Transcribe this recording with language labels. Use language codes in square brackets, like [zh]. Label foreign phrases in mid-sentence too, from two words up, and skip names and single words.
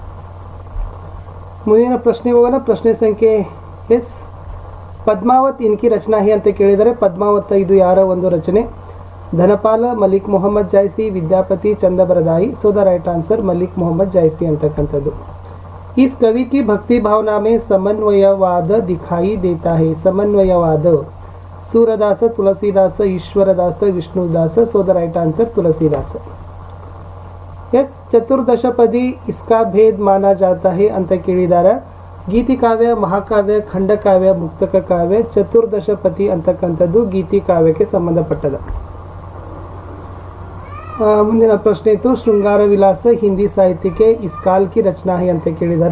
[kn] ಮುಂದಿನ ಪ್ರಶ್ನೆಗೆ ಹೋಗೋಣ. ಪ್ರಶ್ನೆ ಸಂಖ್ಯೆ ಎಸ್. ಪದ್ಮಾವತ್ [hi] इनकी रचना है [kn] ಅಂತ ಕೇಳಿದರೆ ಪದ್ಮಾವತ್ ಇದು ಯಾರ ಒಂದು ರಚನೆ? ಧನಪಾಲ, ಮಲಿಕ್ ಮೊಹಮ್ಮದ್ ಜಾಯ್ಸಿ, ವಿದ್ಯಾಪತಿ, ಚಂದಬರದಾಯಿ. [en] so the right answer [kn] ಮಲಿಕ್ ಮೊಹಮ್ಮದ್ ಜಾಯ್ಸಿ ಅಂತಕ್ಕಂಥದ್ದು. [hi] इस कवि की भक्ति भावना में समन्वयवाद दिखाई देता है. समन्वयवाद सूरदास, तुलसीदास, ईश्वरदास, विष्णुदास. [en] so the right answer Tulsidas. Yes. [hi] चतुर्दशपदी इसका भेद माना जाता है [kn] ಅಂತ ಕೇಳಿದ್ದಾರೆ. ಗೀತಿ ಕಾವ್ಯ, ಮಹಾಕಾವ್ಯ, ಖಂಡಕಾವ್ಯ, ಮುಕ್ತಕ ಕಾವ್ಯ. ಚತುರ್ದಶಪದಿ ಅಂತಕ್ಕಂಥದ್ದು ಗೀತಿ ಕಾವ್ಯಕ್ಕೆ ಸಂಬಂಧಪಟ್ಟದ. ಮುಂದಿನ ಪ್ರಶ್ನೆ ಇತ್ತು ಶೃಂಗಾರ ವಿಲಾಸ ಹಿಂದಿ ಸಾಹಿತ್ಯಕ್ಕೆ [hi] इस काल की रचना है [kn] ಅಂತ ಕೇಳಿದ್ದಾರೆ.